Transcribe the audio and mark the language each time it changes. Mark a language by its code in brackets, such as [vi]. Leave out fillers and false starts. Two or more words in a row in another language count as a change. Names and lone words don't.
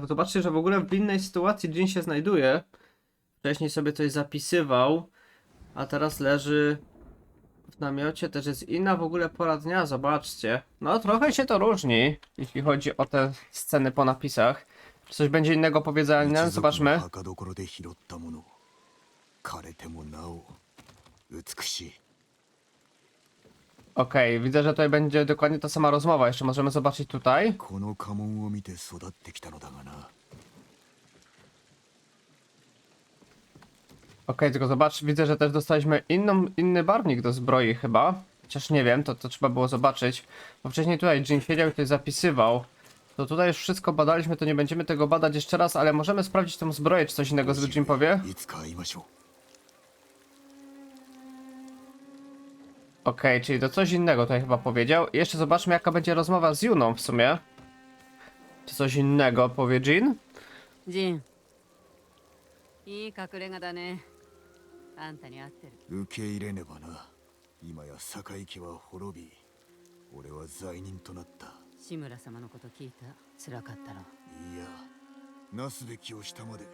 [pl] Zobaczcie, że w ogóle w innej sytuacji Jin się znajduje. Wcześniej sobie coś zapisywał, a teraz leży w namiocie. Też jest inna w ogóle pora dnia, zobaczcie. No trochę się to różni, jeśli chodzi o te sceny po napisach. Czy coś będzie innego powiedzenia? Zobaczmy. [ja] 墓所で拾ったもの枯れてもなお美しい。 [pl] Okej, widzę, że tutaj będzie dokładnie ta sama rozmowa. Jeszcze możemy zobaczyć tutaj. [ja] この家紋を見て育ってきたのだがな。 [pl] Okej, tylko zobacz, widzę, że też dostaliśmy inny barwnik do zbroi chyba. Chociaż nie wiem, to trzeba było zobaczyć. Bo wcześniej tutaj Jin siedział i tutaj zapisywał. To tutaj już wszystko badaliśmy, to nie będziemy tego badać jeszcze raz, ale możemy sprawdzić tą zbroję, czy coś innego Jin powie. [ja] いつか会いましょう。 [pl] Okej, czyli to coś innego tutaj chyba powiedział. I jeszcze zobaczmy jaka będzie rozmowa z Juną w sumie. Czy coś innego powie Jin? [ja] ジン、いい隠れ家だね。あんたに合ってる。受け入れねばな。今や堺家は滅び、俺は罪人となった。志村様のこと聞いた。辛かったろ。いや、なすべきをしたまで。